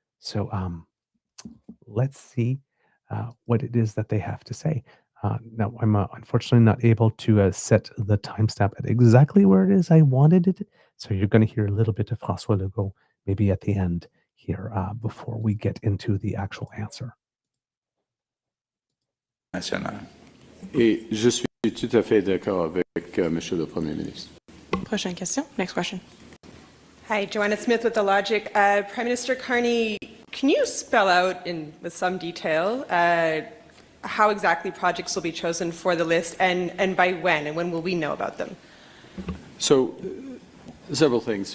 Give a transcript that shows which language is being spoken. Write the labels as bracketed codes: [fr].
[en] So let's see what it is that they have to say. Now, I'm unfortunately not able to set the timestamp at exactly where it is I wanted it, so you're going to hear a little bit of François Legault maybe at the end here before we get into the actual answer. National. [fr] Et je suis tout à fait d'accord avec Monsieur le Premier ministre. Prochaine question. [en] Next question. Hi, Joanna Smith with The Logic. Prime Minister Carney, can you spell out with some detail how exactly projects will be chosen for the list and by when, and when will we know about them? So, several things.